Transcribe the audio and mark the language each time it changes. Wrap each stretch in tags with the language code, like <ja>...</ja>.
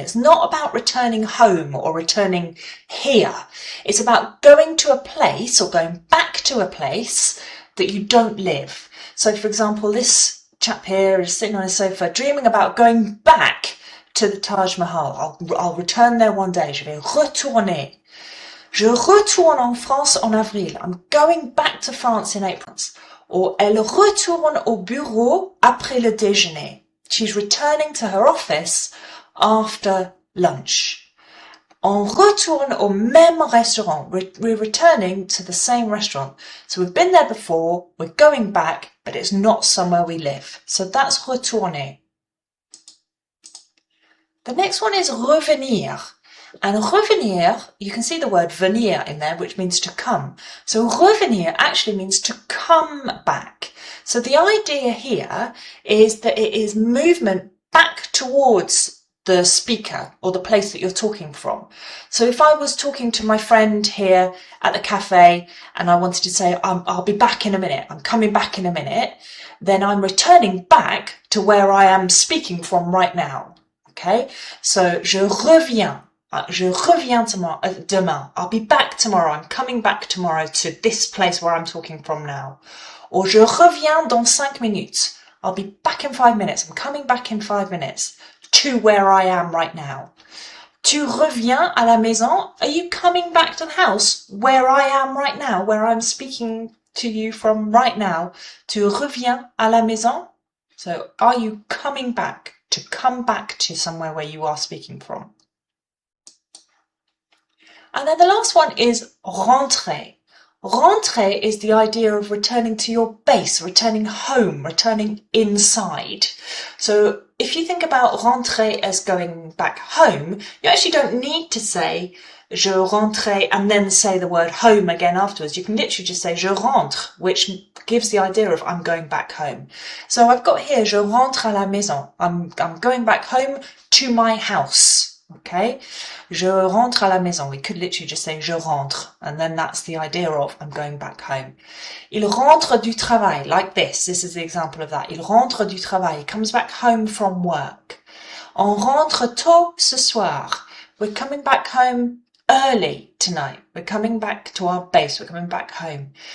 <en>It's not about returning home or returning here. It's about going to a place or going back to a place that you don't live. So for example, this chap here is sitting on a sofa dreaming about going back to the Taj Mahal. I'll return there one day.</en> <fr>Je vais retourner. Je retourne en France en avril.</fr> <en>I'm going back to France in April.</en> <fr>Or elle retourne au bureau après le déjeuner.</fr> <en>She's returning to her office after lunch.</en> <fr>On retourne au même restaurant.</fr> <en>We're returning to the same restaurant. So we've been there before, we're going back, but it's not somewhere we live. So that's retourner. The next one is revenir. And revenir, you can see the word venir in there, which means to come. So revenir actually means to come back. So the idea here is that it is movement back towards the speaker or the place that you're talking from. So if I was talking to my friend here at the cafe and I wanted to say, I'll be back in a minute, I'm coming back in a minute, then I'm returning back to where I am speaking from right now. Okay, so je reviens.</en> <fr>Je reviens demain.</fr> <en>I'll be back tomorrow. I'm coming back tomorrow to this place where I'm talking from now.</en> <fr>Or je reviens dans 5 minutes.</fr> <en>I'll be back in 5 minutes. I'm coming back in 5 minutes to where I am right now.</en> <fr>Tu reviens à la maison.</fr> <en>Are you coming back to the house where I am right now, where I'm speaking to you from right now?</en> <fr>Tu reviens à la maison.</fr> <en>So are you coming back, to come back to somewhere where you are speaking from? And then the last one is rentrer. Rentrer is the idea of returning to your base, returning home, returning inside. So if you think about rentrer as going back home, you actually don't need to say je rentre and then say the word home again afterwards. You can literally just say je rentre, which gives the idea of I'm going back home. So I've got here</en> <fr>je rentre à la maison.</fr> <en>I'm going back home to my house.</en> <fr>Okay, je rentre à la maison.</fr> <en>We could literally just say je rentre, and then that's the idea of I'm going back home.</en> <fr>Il rentre du travail,</fr> <en>like this. This is the example of that.</en> <fr>Il rentre du travail.</fr> <en>He comes back home from work.</en> <fr>On rentre tôt ce soir.</fr> <en>We're coming back home early tonight. We're coming back to our base. We're coming back home.</en>